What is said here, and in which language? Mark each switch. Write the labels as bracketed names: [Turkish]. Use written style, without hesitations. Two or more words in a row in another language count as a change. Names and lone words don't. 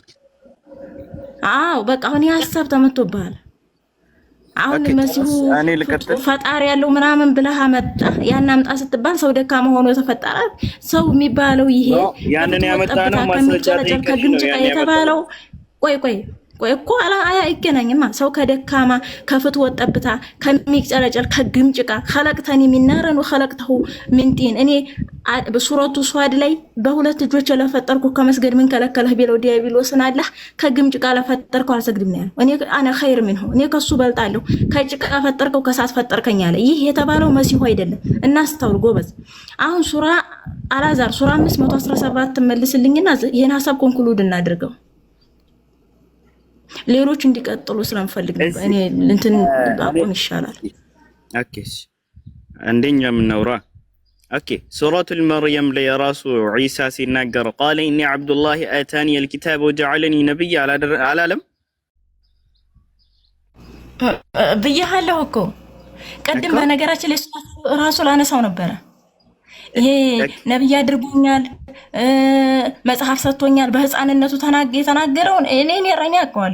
[Amharic] አዎ በቃ አሁን የሐሳብ ተመቶብሃል። አሁን መሲሁ ፈጣሪ ያለው ምናምን ብለህ አመጣ። ያን አምጣ ስትባል ሰው ደካማ ሆኖ ተፈጠረ። ሰው የሚባለው ይሄ ያንን ያመጣ ነው ማስረጃ ከግምጭ የተባለው ቆይ እኮ አይገናኝማ። ሰው ከደካማ ከፍትወት ጠብታ ከሚጨረጨር ከግምጭ ጋር [Arabic] خلقتني من نار وخلقته من طين። [Amharic] እኔ በሱረቱ ሷድ ላይ በሁለት እጆች ለፈጠርኩ ከመስገድ ምን ከለከለህ ቢለው ዲያብሎስን አላህ ከግምጭ ጋር ለፈጠርኩ አልሰግድም ነው ያለው። እኔ [Arabic] أنا خير منه [Amharic] እኔ ከሱ በልጣለሁ። ከጭቃ ፈጠርከው ከሳት ፈጠርከኝ አለ። ይህ የተባለው መሲሁ አይደለም። እናስተውል ጎበዝ። አሁን ሱራ አላዛር ሱራ 517 መልስልኝና ይሄን ሐሳብ ኮንክሉድ እናድርገው። ሌሎች እንዲቀጥሉ ስለምፈልግ ነው። እኔ እንትን አቆም ይሻላል። ኦኬ አንደኛ ምንውራ ኦኬ ሱረቱል መርየም ላይ ራሱ ዒሳ ሲናገር [Arabic] قال اني عبد الله اتاني الكتاب وجعلني نبيا [Amharic] አላለም ብያለሁ እኮ ቀድም። በነገራችን ላይ ራሱ ላነሳው ነበረ። ይሄ ነብይ አድርጎኛል መጽሐፍ ሰጥቶኛል በህፃንነቱ የተናገረውን እኔ ረኛ አውቀዋለሁ።